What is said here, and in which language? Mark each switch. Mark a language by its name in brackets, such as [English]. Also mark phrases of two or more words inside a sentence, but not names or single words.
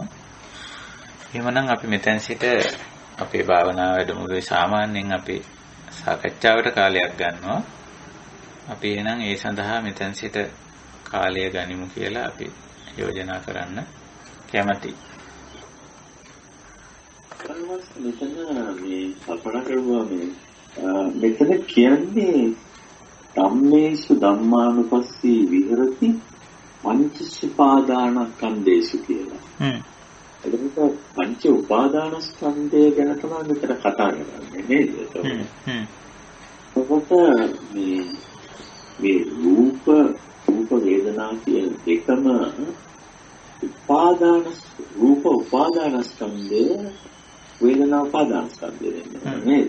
[Sinhala] එහෙමනම් අපි මෙතෙන් සිට අපේ භාවනා වැඩමුළුවේ සාමාන්‍යයෙන් අපි සාකච්ඡාවට කාලයක් ගන්නවා. අපි එහෙනම් ඒ සඳහා මෙතෙන් සිට කාලය ගනිමු කියලා අපි යෝජනා කරන්න කැමතියි. මෙතන මේ කල්පනා කරුවා මෙතන කියන්නේ [Pali] ධම්මේසු ධම්මානුපස්සී විහෙරති පංචස්පාදානස්කන්ධේසු [Sinhala] කියලා. එතකොට පංච උපාදානස්කන්ධය ගැන තමයි මෙතන කතා කරන්නේ නේද? එතකොට මේ රූප වේදනා කියන දෙකම රූප උපාදානස්කන්ධය වේදනා උපාදානස්කන්ධය නේද?